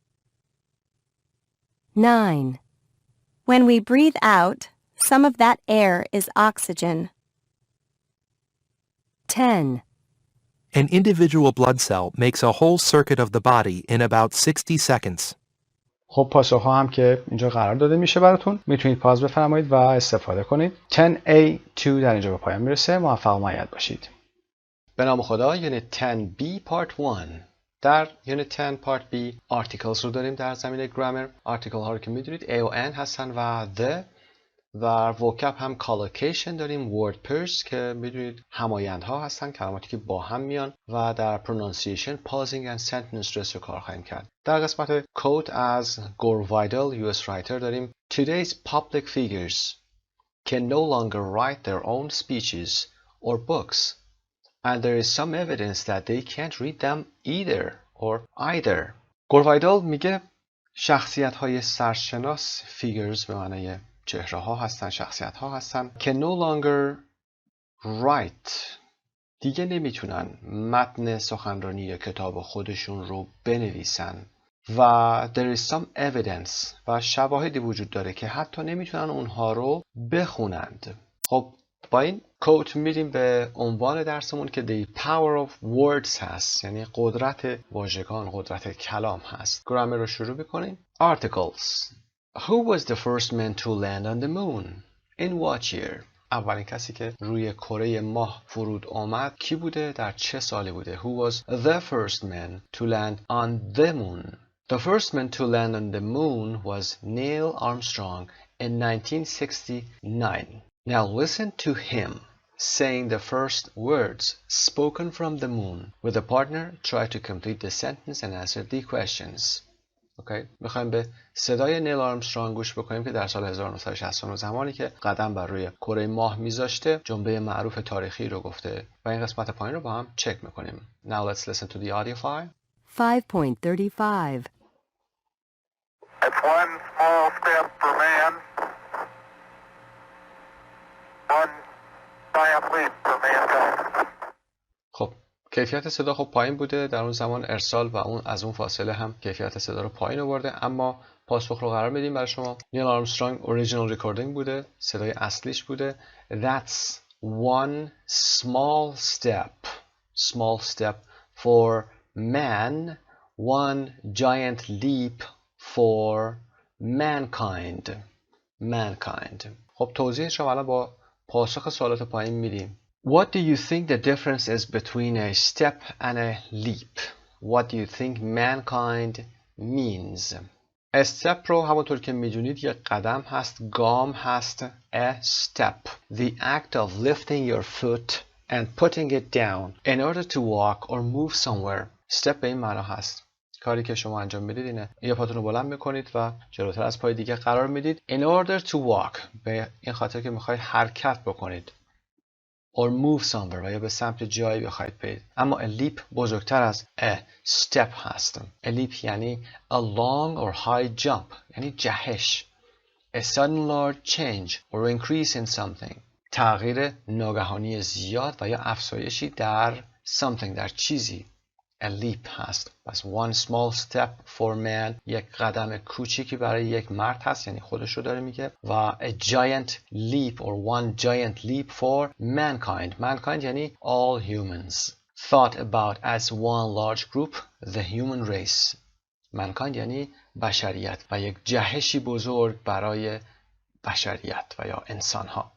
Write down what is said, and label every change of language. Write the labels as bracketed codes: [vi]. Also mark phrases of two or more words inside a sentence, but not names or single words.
[en] 9. When we breathe out, some of that air is oxygen. 10. An individual blood cell makes a whole circuit of the body in about 60 seconds. [fa] خب پاسخ ها هم که اینجا قرار داده میشه براتون. میتونید پاز بفرمایید و استفاده کنید. 10A2 در اینجا به پایان میرسه. موفق و مؤید باشید. به نام خدا. یونیت 10B پارت 1. در یونیت 10 پارت B articles رو داریم در زمینه گرامر. article ها رو که میدونید A و N هستن و the. و vocab هم collocation داریم. [en] word pairs [fa] که میدونید همایندها هستن، کلماتی که با هم میان. و در pronunciation [en] pausing and sentence stress [fa] رو کار خواهیم کرد. در قسمت quote از گور وایدل [en] US writer داریم Today's public figures can no longer write their own speeches or books and there is some evidence that they can't read them either. [fa] گور وایدل میگه شخصیت های سرشناس figures به معنی چهره ها هستن، شخصیت ها هستن که [en] no longer write [fa] دیگه نمیتونن متن سخنرانی یا کتاب خودشون رو بنویسن و [en] there is some evidence [fa] و شواهدی وجود داره که حتی نمیتونن اونها رو بخونند. خب با این کوت میریم به عنوان درسمون که [en] the power of words [fa] هست، یعنی قدرت واژگان، قدرت کلام هست. گرامر رو شروع بکنیم. [en] Articles. Who was the first man to land on the moon? In what year? [fa] اولین کسی که روی کره ماه فرود آمد کی بوده؟ در چه سالی بوده؟ [en] Who was the first man to land on the moon? The first man to land on the moon was Neil Armstrong in 1969. Now listen to him saying the first words spoken from the moon. With a partner, try to complete the sentence and answer the questions. [fa] اوکی، میخوایم به صدای نیل آرمسترانگ گوش بکنیم که در سال 1969 زمانی که قدم بر روی کره ماه میذاشته جمله معروف تاریخی رو گفته و این قسمت پایین رو با هم چک میکنیم. [en] Now let's listen to the audio file. 5.35 It's one small step for man, one giant leap for mankind. [fa] خب کیفیت صدا خب پایین بوده در اون زمان ارسال و اون از اون فاصله هم کیفیت صدا رو پایین آورده، اما پاسخ رو قرار میدیم برای شما. نیل آرمسترانگ [en] original recording [fa] بوده، صدای اصلیش بوده. [en] That's one small step for man, one giant leap for mankind. [fa] خب توضیحش رو الان با پاسخ سوالات پایین میدیم. [en] What do you think the difference is between a step and a leap? What do you think mankind means? A step [fa] رو همونطور که میدونید یک قدم هست، گام هست. [en] A step, the act of lifting your foot and putting it down in order to walk or move somewhere. [fa] Step به این معنا هست. کاری که شما انجام میدید اینه یه پاتون رو بلند میکنید و جلوتر از پای دیگه قرار میدید. [en] In order to walk [fa] به این خاطر که میخواید حرکت بکنید. [en] or move somewhere [fa] و یا به سمت جایی بخواید برید. اما [en] a leap [fa] بزرگتر از [en] a step [fa] هست. [en] A leap یعنی a long or high jump [fa] یعنی جهش. [en] A sudden large change or increase in something. [fa] تغییر ناگهانی زیاد و یا افزایشی در something در چیزی. [en] a leap هست. [fa] پس [en] one small step for man [fa] یک قدم کوچیکی برای یک مرد هست، یعنی خودش رو داره میگه، و [en] a giant leap or one giant leap for mankind. mankind یعنی all humans thought about as one large group, the human race. [fa] mankind یعنی بشریت و یک جهشی بزرگ برای بشریت و یا انسان ها.